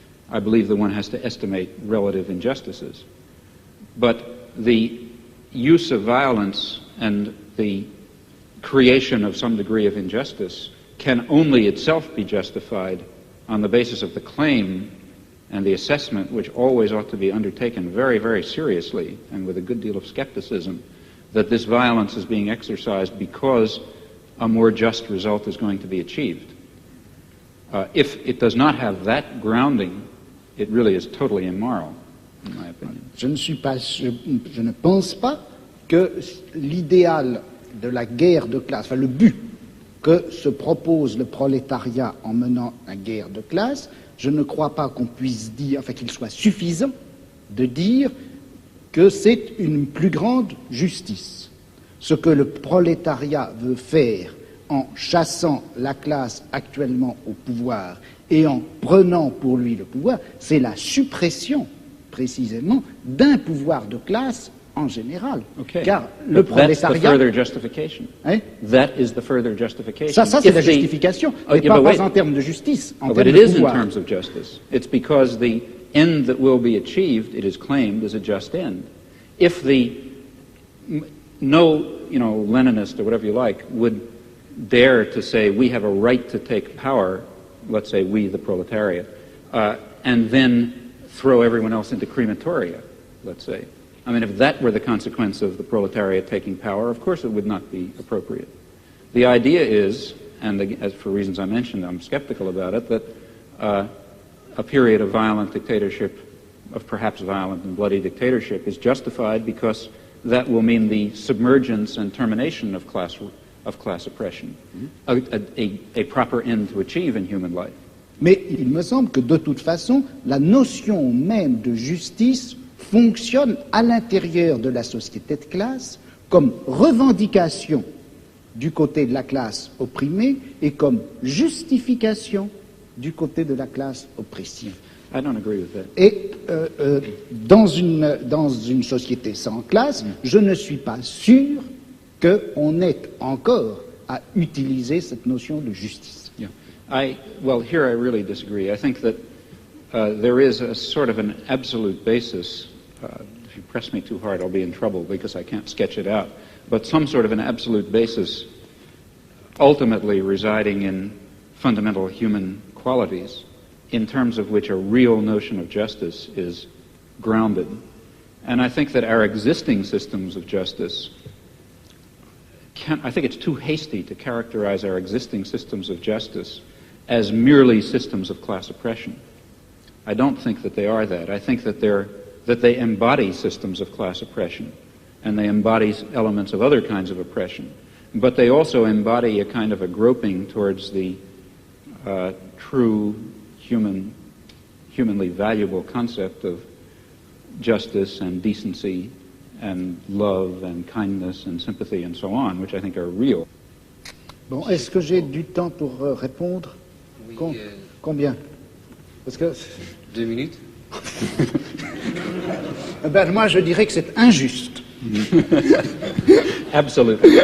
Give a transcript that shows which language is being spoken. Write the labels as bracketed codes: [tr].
[en] I believe that one has to estimate relative injustices. But the use of violence and the creation of some degree of injustice can only itself be justified on the basis of the claim and the assessment, which always ought to be undertaken very, very seriously and with a good deal of skepticism, that this violence is being exercised because a more just result is going to be achieved. If it does not have that grounding, it really is totally immoral, in my opinion. [fr] Je ne pense pas que l'idéal de la guerre de classe, enfin le but que se propose le prolétariat en menant la guerre de classe, je ne crois pas qu'on puisse dire, enfin qu'il soit suffisant de dire que c'est une plus grande justice. Ce que le prolétariat veut faire en chassant la classe actuellement au pouvoir et en prenant pour lui le pouvoir, c'est la suppression, précisément, d'un pouvoir de classe en général. [en] Okay. [fr] Car le prolétariat... Hein? [en] That is the further justification. [fr] Ça c'est la justification, mais pas en termes de justice, en termes de pouvoir. [en] But it is in terms of justice. It's because the end that will be achieved, it is claimed as a just end. If no Leninist or whatever you like would dare to say we have a right to take power, let's say we, the proletariat, and then throw everyone else into crematoria, let's say. I mean, if that were the consequence of the proletariat taking power, of course it would not be appropriate. The idea is, and as for reasons I mentioned, I'm skeptical about it, that a period of violent dictatorship, of perhaps violent and bloody dictatorship, is justified because that will mean the submergence and termination of class oppression, a proper end to achieve in human life. [fr] Mais il me semble que de toute façon, la notion même de justice fonctionne à l'intérieur de la société de classe comme revendication du côté de la classe opprimée et comme justification du côté de la classe oppressive. [en] I don't agree with that. [fr] Et dans une société sans classe, je ne suis pas sûr qu'on ait encore à utiliser cette notion de justice. [en] Yeah. Well, here I really disagree. I think that there is a sort of an absolute basis. If you press me too hard, I'll be in trouble because I can't sketch it out. But some sort of an absolute basis ultimately residing in fundamental human qualities in terms of which a real notion of justice is grounded. And I think that our existing systems of justice I think it's too hasty to characterize our existing systems of justice as merely systems of class oppression. I don't think that they are that. I think that they embody systems of class oppression, and they embody elements of other kinds of oppression. But they also embody a kind of a groping towards the true humanly valuable concept of justice and decency and love and kindness and sympathy and so on, which I think are real. [fr] Bon, est-ce que j'ai du temps pour répondre? Oui, Combien? Parce que 2 minutes. Ben, moi, je dirais que c'est injuste. Absolument.